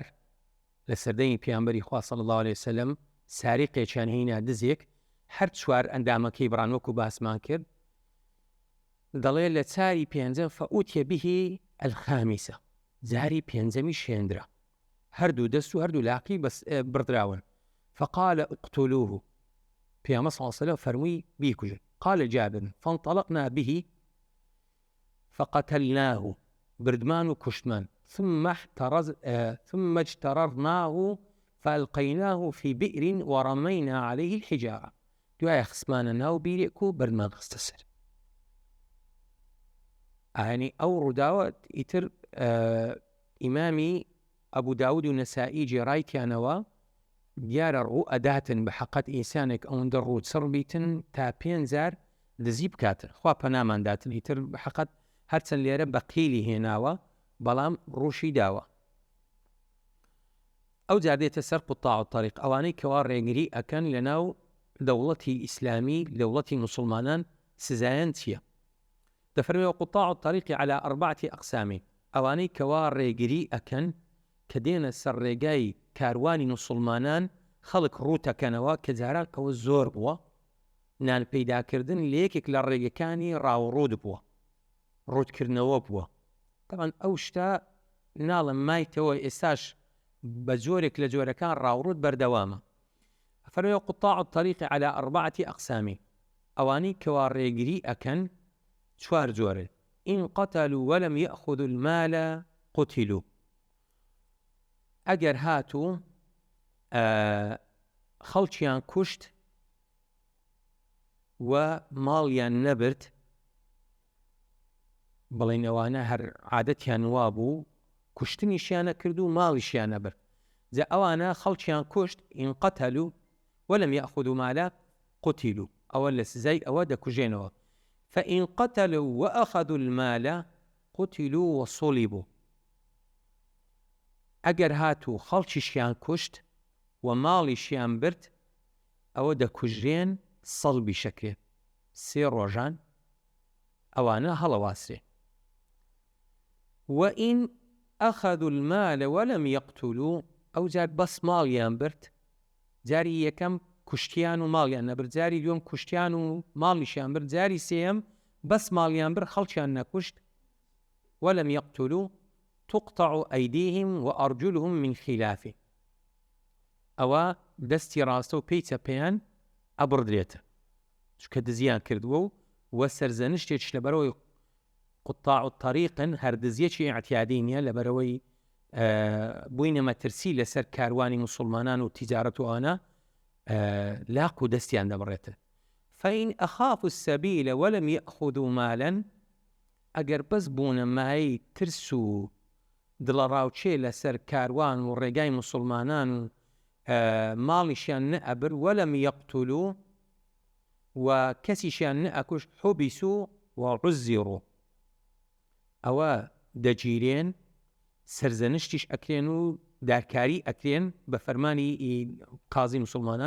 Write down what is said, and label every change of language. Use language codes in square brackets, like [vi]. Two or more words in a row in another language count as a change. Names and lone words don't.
[ckb] لە سەردەمی پێغەمبەری خوا [ar] صلی الله عليه وسلم [ckb] ساریقێکیان هێنا دزێک هەر 4 ئەندامەکەی بڕان وەکو باسمان کرد دەڵێ لە چاری پێنجەم [ar] فەئوتیە به الخامسە [ckb] جاری پێنجەمی شێندرا هەردوو دەست و هەردوو لاقی بردراون. [ar] فقال اقتلوه [ckb] پێغەمبەر [ar] صلی الله عليه وسلم [ckb] فەرمووی بیکوژن. [ar] قال جابر فانطلقنا به فقتلناه [ckb] بردمان و کوشتمان [ar] ثم اجتررناه فألقيناه في بئر ورمينا عليه الحجارة [ckb] دوای خسمانە ناو بیرێک و بردمان خستە سەر. يعني ئەو ڕووداوە ئیتر ئیمامی ئەبوو داود و نەسائی جێڕایتیانەوە دیارە ڕوو ئەداتن بە حەقەت ئینسانێک ئەوەندە ڕوو چڕ بیتن تا 5 جار دزی بکاتن خوا پەنامانداتن ئیتر بە حەقەت هەرچەند لێرە بە قیلی هێناوە بەڵام ڕووشی داوە. ئەو جار دێتە سەر [ar] قوطاع الطەریق [ckb] ئەوانەی کەوا ڕێگری ئەکەن لە ناو دەوڵەتی ئیسلامی دەوڵەتی موسڵمانان سزایان چییە؟ دەفەرمێ [ar] قوطاع الطەریق على 4 أقسام [ckb] ئەوانەی کەوا ڕێگری ئەکەن کە دێنە سەر ڕێگای کاروانی موسڵمانان خەڵک ڕووتەکەنەوە کە جارانکەوە زۆر بووە نان پەیداکردن لە یەکێک لە ڕێگەکانی ڕاوڕوود بووە ڕوودکردنەوە بووە. طبعاً ئەو شتا ناڵم مایتەوە ئێستاش بە جۆرێک لە جۆرەکان ڕاوڕوود بەردەوامە. فەرمێ [ar] قوطاع الطەریق على 4 أقسام [ckb] ئەوانەی کەوا ڕێگری ئەکەن 4 جۆرە. [ar] إن قتلوا ولم يأخذوا المال قتلوا [ckb] ئەگەر هاتوو خەڵکیان کوشت و ماڵیان نەبرد بڵێن ئەوانە هەر عادەتیان وا بوو کوشتنیشیانە کرد و ماڵیشیان نەبرد جا ئەوانە خەڵکیان کوشت [ar] إن قتلوا ولم يأخذوا مالا قتلوا [ckb] ئەوە لە سزای ئەوە دەکوژێنەوە. [ar] فإن قتلوا وأخذوا المال قتلوا وصلبوا [ckb] ئەگەر هاتوو خەڵکیشیان کوشت و ماڵیشیان برد ئەوە دەکوژرێن سەڵبی شەکرێ 3 ڕۆژان ئەوانە هەڵەواسرێ. [ar] وإن أخذوا المال ولم يقتلوا [ckb] ئەو جار بەس ماڵیان برد جاری یەکەم کوشتیان و ماڵیان نەبرد جاری دووەم کوشتیان و ماڵیشیان برد جاری سێیەم بەس ماڵیان برد خەڵکیان نەکوشت [ar] ولم يقتلوا تقطع أيديهم وأرجلهم من خلاف [ckb] ئەوە دەستی ڕاستە و پێی چەپەیان ئەبڕدرێتە چکە دزیان کردووە و سەرزەنشتێک لەبەرەوەی [ar] قوطاع الطەریقن [ckb] هەر دزیەکی ئەعتیادی نیە لەبەرەوەی بووینە مەترسی لەسەر کاروانی مسلمانان و تیجارەت و ئەوانە لاق و دەستیان دەبڕێتە. [ar] فإن أخافوا السبيل ولم يأخذوا مالا، [ckb] ئەگەر بەس بوونە مای ترس و دڵەڕاوچێ لەسەر کاروان و ڕێگای مسلمانان و ماڵیشیان نەئەبر [ar] وەلەم یەقتولوا [ckb] و کەسیشیان نەئەکوش [ar] حوبیسوا وعزروا، [ckb] ئەوە دەگیرێن، سەرزەنشتیش ئەکرێن و دارکاری ئەکرێن بە فەرمانی قازی مسلمانان.